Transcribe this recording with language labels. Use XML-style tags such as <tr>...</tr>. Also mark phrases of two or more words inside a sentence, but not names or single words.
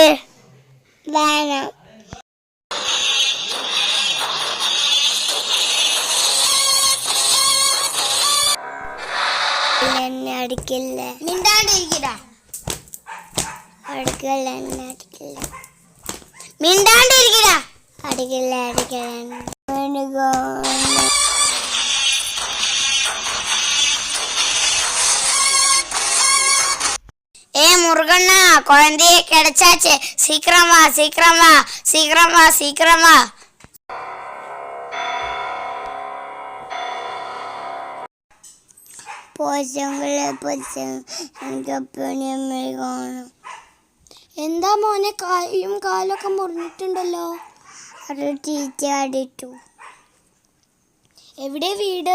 <ml>വേണം. എന്നെ അടിക്കില്ല. മിണ്ടാണ്ടിരിക്കടാ. അടിക്കില്ല, എന്നെ അടിക്കില്ല. മിണ്ടാണ്ടിരിക്കടാ. അടിക്കില്ല, അടിക്കില്ല.</ml> <ta>முருகண்ணா, குழந்தைய கிடைச்சாச்சு. சீக்கிரம் வா, சீக்கிரம் வா, சீக்கிரம் வா, சீக்கிரம் வா.</ta> <ml>എന്താ മോനെ, കൈയും കാലൊക്കെ മുറിഞ്ഞിട്ടുണ്ടല്ലോ. അത് ടീച്ചർ അടിച്ചു. എവിടെ വീട്?</ml>